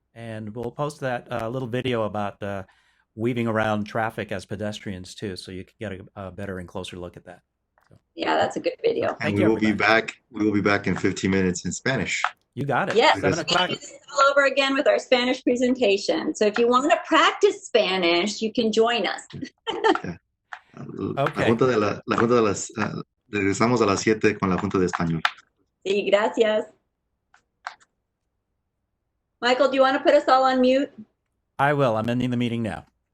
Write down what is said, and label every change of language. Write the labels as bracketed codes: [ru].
[en] And we'll post that little video about weaving around traffic as pedestrians too, so you can get a better and closer look at that. So, yeah, that's a good video. And we will be back. We will be back in 15 minutes in Spanish. You got it. Yes, 7 o'clock. we'll do this all over again with our Spanish presentation. So if you want to practice Spanish, you can join us. Okay. [es] Regresamos a las 7 con la Junta de Español. Sí, gracias. [en] Michael, do you want to put us all on mute? I will. I'm ending the meeting now.